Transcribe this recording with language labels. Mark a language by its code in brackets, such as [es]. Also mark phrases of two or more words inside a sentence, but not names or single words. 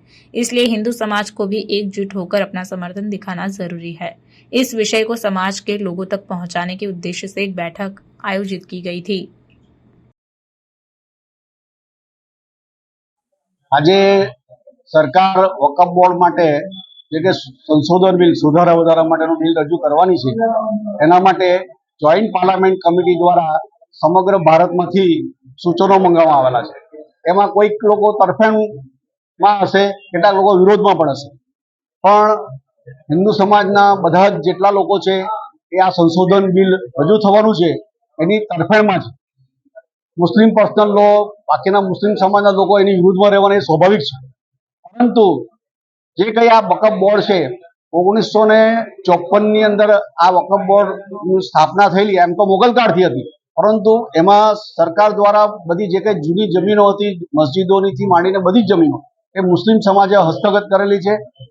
[hi] इसलिए हिंदू समाज को भी एकजुट होकर अपना समर्थन दिखाना जरूरी है। इस विषय को समाज के लोगों तक पहुंचाने के उद्देश्य से एक बैठक आयोजित की गई थी। [gu] આજ સરકાર વક્ફ બોર્ડ માટે જે સંશોધન બિલ સુધારા વધારા માટેનો બિલ રજૂ કરવાની છે, એના માટે [en] joint parliament committee [gu] દ્વારા સમગ્ર ભારતમાંથી સૂચનો મંગાવવામાં આવેલા છે। એમાં કોઈક લોકો તરફેણમાં હશે, કેટલાક લોકો વિરોધમાં પણ હશે, પણ હિંદુ સમાજના બધા જેટલા લોકો છે એ આ સંશોધન બિલ રજૂ થવાનું છે એની તરફેણમાં છે। મુસ્લિમ [en] personal law, [gu] બાકીના મુસ્લિમ સમાજના લોકો એની વિરુદ્ધમાં રહેવાના એ સ્વાભાવિક છે। પરંતુ જે કંઈ આ વક્ફ બોર્ડ છે 1954 ની અંદર આ વક્ફ બોર્ડની સ્થાપના થયેલી, એમ તો મોગલ કાળથી હતી, પરંતુ એમાં સરકાર દ્વારા બધી જે કંઈ જૂની જમીનો હતી મસ્જિદોની માંડીને બધી જ જમીનો એ મુસ્લિમ સમાજે હસ્તગત કરેલી છે।